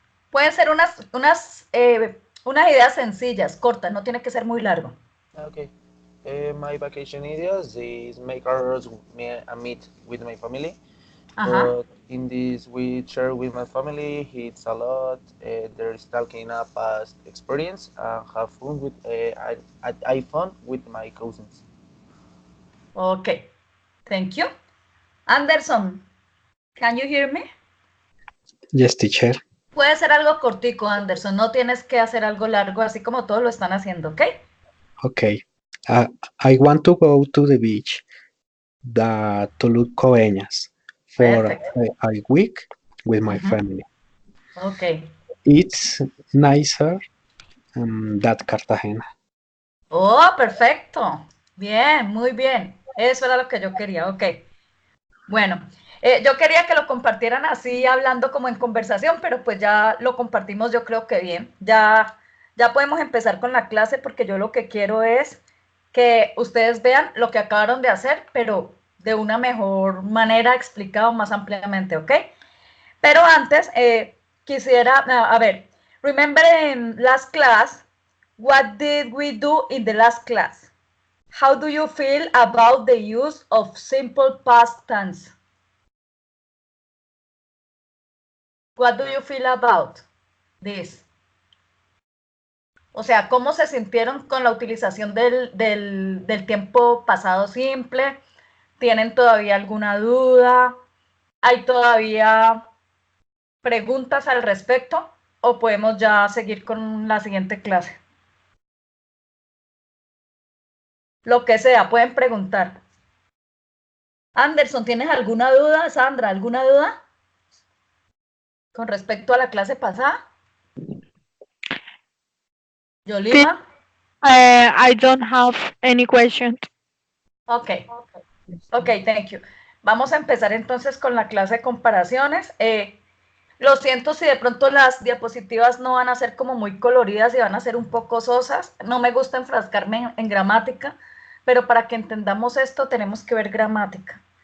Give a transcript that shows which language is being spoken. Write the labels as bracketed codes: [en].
[es] Pueden ser unas ideas sencillas, cortas, no tiene que ser muy largo. [en] Okay. My vacation ideas is make a meet with my family. Ajá. But in this, we share with my family. It's a lot. There's talking a past experience and have fun with. I fun with my cousins. Okay. Thank you. Anderson, can you hear me? Yes, teacher. [es] Puede ser algo cortico, Anderson. No tienes que hacer algo largo, así como todos lo están haciendo, ¿ok? [en] Okay. I want to go to the beach, the Tulum Coveñas, for Perfect. a week with my Mhm. family. Ok. It's nicer than Cartagena. [es] Oh, perfecto. Bien, muy bien. Eso era lo que yo quería, ok. Bueno, yo quería que lo compartieran así, hablando como en conversación, pero pues ya lo compartimos, yo creo que bien. Ya podemos empezar con la clase porque yo lo que quiero es que ustedes vean lo que acabaron de hacer, pero de una mejor manera, explicado más ampliamente, ¿ok? Pero antes, quisiera, a ver, [en] remember in last class, what did we do in the last class? How do you feel about the use of simple past tense? What do you feel about this? [es] O sea, ¿cómo se sintieron con la utilización del tiempo pasado simple? ¿Tienen todavía alguna duda? ¿Hay todavía preguntas al respecto? ¿O podemos ya seguir con la siguiente clase? Lo que sea, pueden preguntar. Anderson, ¿tienes alguna duda? Sandra, ¿alguna duda? Con respecto a la clase pasada. Yolima. [en] I don't have any questions. Ok. Ok, thank you. [es] Vamos a empezar entonces con la clase de comparaciones. Lo siento si de pronto las diapositivas no van a ser como muy coloridas y van a ser un poco sosas. No me gusta enfrascarme en gramática, pero para que entendamos esto tenemos que ver gramática.